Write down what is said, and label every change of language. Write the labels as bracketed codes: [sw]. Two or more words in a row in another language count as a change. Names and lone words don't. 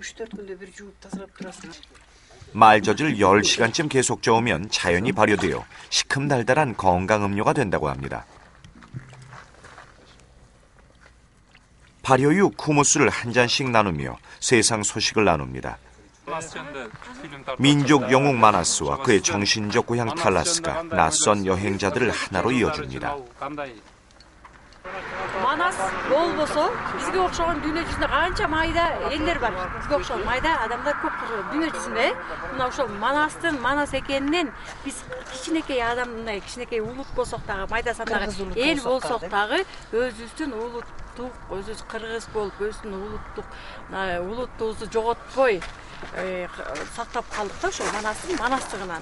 [ko] 말젖을 10시간쯤 계속 저으면 자연이 발효되어 시큼달달한 건강음료가 된다고 합니다. 발효 후 쿠무스를 한 잔씩 나누며 세상 소식을 나눕니다. 민족 영웅 마나스와 그의 정신적 고향 탈라스가 낯선 여행자들을 하나로 이어줍니다. [ky] Манас болбосо бизге окшогон дүйнө жүзүндө канча майда элдер бар. Бизге окшогон майда адамдар көп дүйнө жүзүндө. Мына ошол Манас экенинен биз кичинекей адам, мындай кичинекей улут болсок дагы, майда сандагы эл болсок дагы өзүбүздүн улуттук, өзүбүз кыргыз болуп, өзүбүздүн улуттугубузду жоготпой сактап калдык да ошол Манастын Манастыгынан.